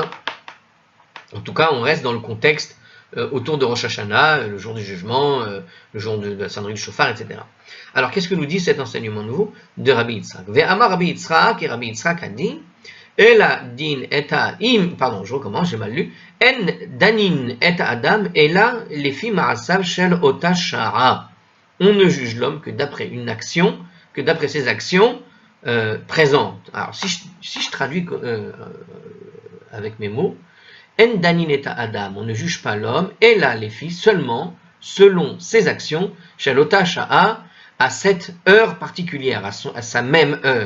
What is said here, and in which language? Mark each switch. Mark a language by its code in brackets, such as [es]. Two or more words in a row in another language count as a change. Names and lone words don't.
[fr] En tout cas, on reste dans le contexte autour de Rosh Hashanah, le jour du jugement, le jour de la sonnerie du shofar, etc. Alors, qu'est-ce que nous dit cet enseignement nouveau de Rabbi Yitzhak? [he] ואמר רבי יצחק, [fr] et Rabbi Yitzhak a dit, Ela din eta im, pardon, je recommence, j'ai mal lu, [he] אין דנין את אדם אלא לפי מעשיו של אותה שעה. [fr] On ne juge l'homme que d'après une action, que d'après ses actions présentes. Alors, si je traduis avec mes mots, [he] אין דנין את אדם, [fr] on ne juge pas l'homme, [he] אלא לפי, [fr] seulement selon ses actions, [he] של אותה שעה, [fr] à cette heure particulière, à sa même heure.